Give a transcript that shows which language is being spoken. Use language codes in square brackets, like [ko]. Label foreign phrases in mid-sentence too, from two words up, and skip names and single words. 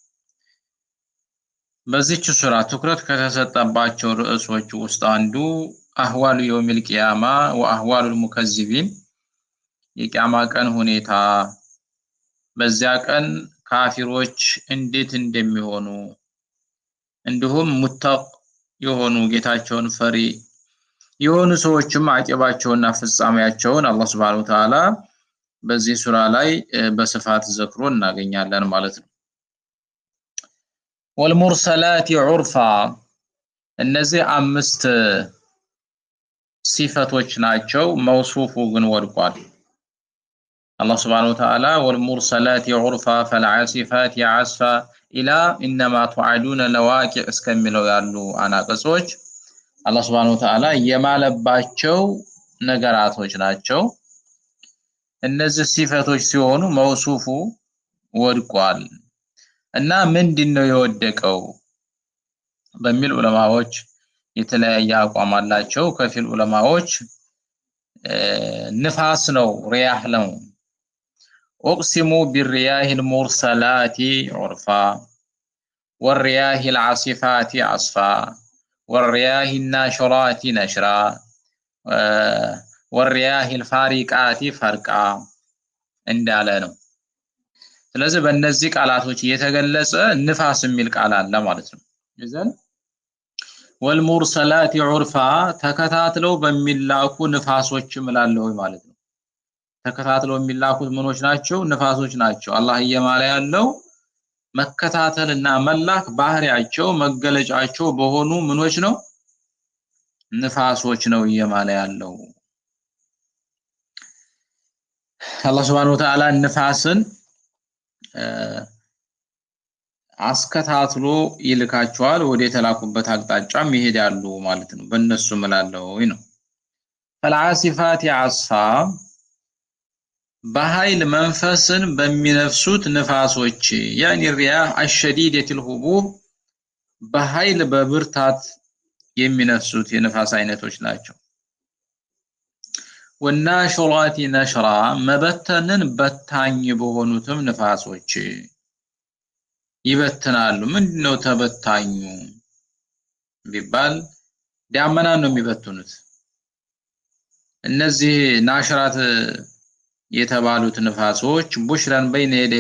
[am] በዚህች ሱራ ትኩረት ከተሰጠባቸው ርዕሶች ውስጥ አንዱ [ar] أحوال يوم القيامة وأحوال المكذبين [am] የቂያማ ቀን ሁኔታ፣ በዚያ ቀን ካፊሮች እንዴት እንደሚሆኑ፣ እንዲሁም ሙተቅ የሆኑ ጌታቸውን ፈሪ የሆኑ ሰዎችም አቂባቸውና ፍጻሜያቸውን አላህ [ar] سبحانه وتعالى [am] በዚህ ሱራ ላይ በስፋት ዘክሮ እናገኛለን ማለት ነው። [ar] والمرسلات عرفا [am] እነዚህ አምስት ሲፈቶች ናቸው። መውሱፉ ግን ወድቋል። አላህ Subhanahu [ar] وتعالى والمرسلات عرفا فالعاصفات عصفا إلى إنما توعدون لواقع [am] እስከሚለው ያሉ አናቀጾች አላህ [ar] سبحانه وتعالى [am] የማለባቸው ነገራቶች ናቸው። እነዚህ ሲፈቶች ሲሆኑ መውሱፉ ወድቋል። እና ምንድነው የወደቀው በሚል ዑለማዎች የተለያየ አቋም አላቸው። ከፊል ዑለማዎች ንፋስ ነው፣ ሪያህ ነው። [ar] اقسموا بالرياح المرسلات عرفا والرياح العاصفات عصفا والرياح الناشرات نشرا والرياح الفارقات فرقا [am] እንዳለ ነው። ስለዚህ በእነዚህ ቃላቶች የተገለጸ ንፋስ የሚል ቃል አለ ማለት ነው። እዘን [ar] والمرسلات عرفا [am] ተከታትለው በሚላኩ ንፋሶች እምላለሁ ማለት ነው። ተከታትለው የሚላኩት ምኖች ናቸው? ንፋሶች ናቸው። አላህ እየማለ ያለው መከታተልና መላክ ባህሪያቸው መገለጫቸው በሆኑ ምኖች ነው? ንፋሶች ነው እየማለ ያለው። አላህ [ar] سبحانه وتعالى [am] ንፋስን አስከታትሎ ይልካቸዋል። ወደ ተላኩበት አቅጣጫም ይሄዳሉ ማለት ነው። በእነሱ እምላለሁ ነው። [ar] فالعاصفات عصفا [am] በኃይል መንፈስን በሚነፍሱት ንፋሶች [ar] يعني الرياح الشديدة الهبوب [am] በኃይል በብርታት የሚነፍሱት የንፋስ አይነቶች ናቸው። [ar] والناشرات نشرا [am] መበተንን በታኝ በሆኑትም ንፋሶች ይበትናሉ። ምንድነው ተበታኙ ቢባል ዳመና ነው የሚበትኑት። እነዚህ ናሽራት የተባሉት ንፋሶች [ar] بشرا بين يدي